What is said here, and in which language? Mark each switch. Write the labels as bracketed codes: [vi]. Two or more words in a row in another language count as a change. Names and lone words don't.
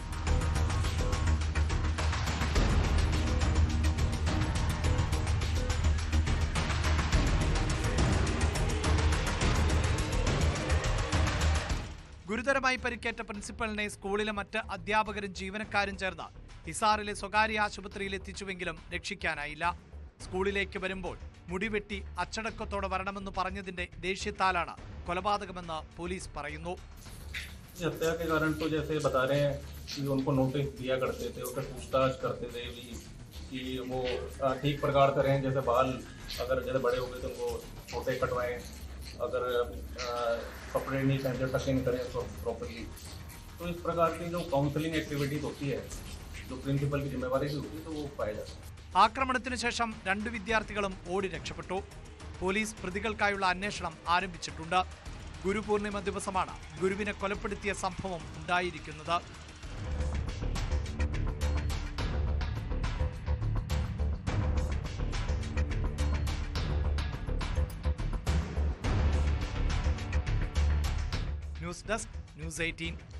[ml] ഗുരുതരമായി പരിക്കേറ്റ പ്രിൻസിപ്പലിനെ സ്കൂളിലെ മറ്റ് അധ്യാപകരും ജീവനക്കാരും ചേർന്ന് ഹിസാറിലെ സ്വകാര്യ ആശുപത്രിയിൽ എത്തിച്ചുവെങ്കിലും രക്ഷിക്കാനായില്ല. സ്കൂളിലേക്ക് വരുമ്പോൾ മുടിവെട്ടി അച്ചടക്കത്തോടെ വരണമെന്ന് പറഞ്ഞതിന്റെ ദേഷ്യത്താലാണ് കൊലപാതകമെന്ന് പോലീസ് പറയുന്നു. [hi] हत्या के कारण तो जैसे बता रहे हैं कि उनको नोटिस दिया करते थे, उसका पूछताछ करते थे भी कि वो ठीक प्रकार से रहें, जैसे बाल अगर जैसे बड़े हो गए तो उनको छोटे कटवाएं, अगर कपड़े नहीं पहनते टकिंग करें तो प्रॉपरली। तो इस प्रकार की जो [en] counselling activities [hi] होती है, जो प्रिंसिपल की जिम्मेवारी भी होती है, तो वो पाया जाता है. [ml] ആക്രമണത്തിന് ശേഷം 2 വിദ്യാർത്ഥികളും ഓടി രക്ഷപ്പെട്ടു. പോലീസ് പ്രതികൾക്കായുള്ള അന്വേഷണം ആരംഭിച്ചിട്ടുണ്ട്. ഗുരുപൂർണിമ ദിവസമാണ് ഗുരുവിനെ കൊലപ്പെടുത്തിയ സംഭവം ഉണ്ടായിരിക്കുന്നത്. ന്യൂസ് ഡെസ്ക്, ന്യൂസ് 18.